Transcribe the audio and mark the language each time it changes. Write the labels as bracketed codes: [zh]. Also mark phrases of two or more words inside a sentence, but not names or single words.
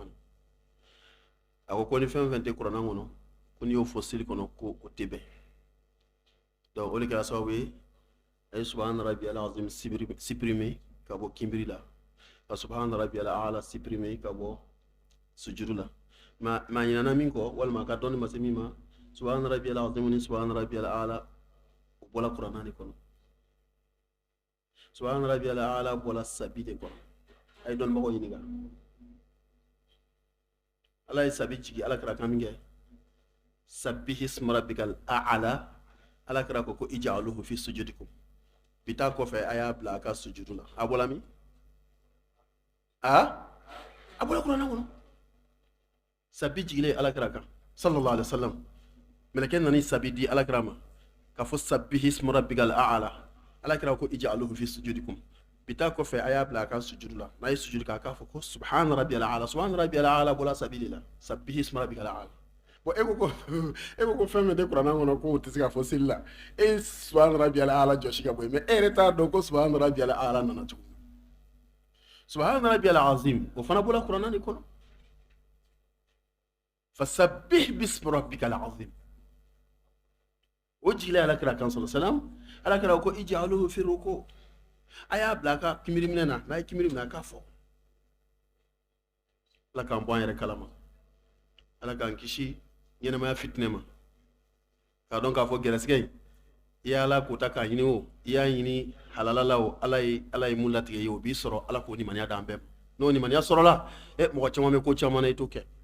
[bm] na a ko ni fɛn fɛn tɛ kuranna kɔnɔ ko n'i y'o fɔ seli kɔnɔ ko o tɛ bɛn donc o de kɛra sababu ye a ye [ar] سبحان ربي العظيم [bm] supprimer ka bɔ kinbiri la ka [ar] سبحان ربي الأعلى [bm] supprimer ka bɔ sujudu la ma ɲinana min kɔ walima ka dɔnni ma se min ma [ar] سبحان ربي العظيم [bm] ni [ar] سبحان ربي الأعلى [bm] o bɔla kuranna de kɔnɔ [ar] سبحان ربي الأعلى [bm] bɔla sabi de kɔnɔ a ye dɔnnibagaw ɲininka ala ye sabi jigi ala kɛra kan min kɛ [ar] سبح اسم ربك الأعلى [bm] ala kɛra ko [ar] اجعلوها في سجودكم [bm] bi taa kɔfɛ a y'a bila a ka sujudu la a bɔla min a bɔla kuranna kɔnɔ sabi jigilen ala kɛra kan [ar] صلى الله عليه وسلم [bm] mɛlɛkɛ nani sabi di ala kɛra ma ka fɔ [ar] سبح اسم ربك الأعلى [bm] ala kɛra ko [ar] اجعلوها في سجودكم [bm] bi taa kɔfɛ a y'a bila a ka sujudu la n'a ye sujudu k'a k'a fɔ ko [ar] سبحان ربي الأعلى سبحان ربي الأعلى [bm] bɔla sabi de la [ar] سبح اسم ربك الأعلى [bm] bon e ko ko fɛn min tɛ kuranna kɔnɔ ko o tɛ se ka fɔ seli la e [ar] سبحان ربي الأعلى [bm] jɔsi ka bɔ yen mais e yɛrɛ t'a dɔn ko [ar] سبحان ربي الأعلى [bm] nana cogo min [ar] سبحان ربي العظيم [bm] o fana bɔla kuranna de kɔnɔ [ar] فسبح باسم ربك العظيم [bm] o jigilen ala kira kan [ar] صلى الله عليه وسلم [bm] ala kira ko [ar] اجعلوها في ركوع [bm] a y'a bila a ka kimiri minɛ na n'a ye kimiri minɛ a k'a fɔ ala k'an bɔ an yɛrɛ kalama ala k'an kisi ɲɛnɛmaya fitinɛ ma k'a dɔn k'a fɔ gɛrɛsɛgɛ in i y'a ala kota k'a ɲini o i y'a ɲini halala la o ala ye mun latigɛ ye o b'i sɔrɔ ala k'o nimaniya d'an bɛɛ ma n'o nimaniya sɔrɔla mɔgɔ caman bɛ ko caman na i t'o kɛ